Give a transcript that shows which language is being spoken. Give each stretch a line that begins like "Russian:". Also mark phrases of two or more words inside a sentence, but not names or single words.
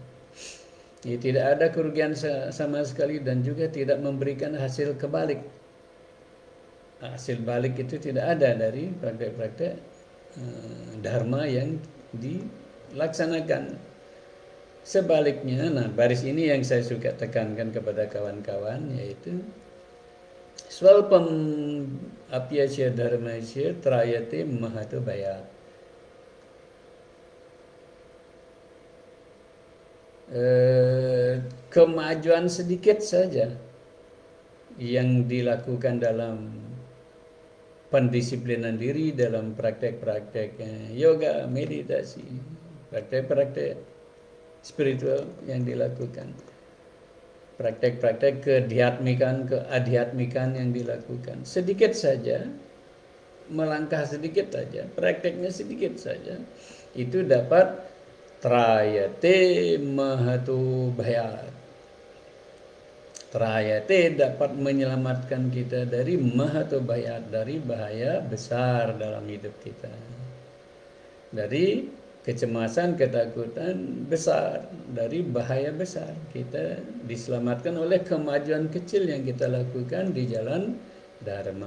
Indonesian: Tidak ada kerugian sama sekali, dan juga tidak memberikan hasil kebalik. Hasil balik itu tidak ada dari praktek-praktek dharma yang dilaksanakan. Sebaliknya, baris ini yang saya suka tekankan kepada kawan-kawan, yaitu
Sanskrit: swalpam apyasya dharmasya trayate mahato bayat.
Indonesian: Kemajuan sedikit saja yang dilakukan dalam pendisiplinan diri, dalam praktek-praktek yoga, meditasi, praktek-praktek spiritual yang dilakukan, praktek-praktek keadhyatmikan yang dilakukan, sedikit saja, melangkah sedikit saja, prakteknya sedikit saja, itu dapat
Sanskrit: trayate mahato bayat.
Indonesian: Trayate dapat menyelamatkan kita dari
Sanskrit: mahato bayat,
Indonesian: dari bahaya besar dalam hidup kita, dari kecemasan, ketakutan besar, dari bahaya besar. Kita diselamatkan oleh kemajuan kecil yang kita lakukan di jalan dharma.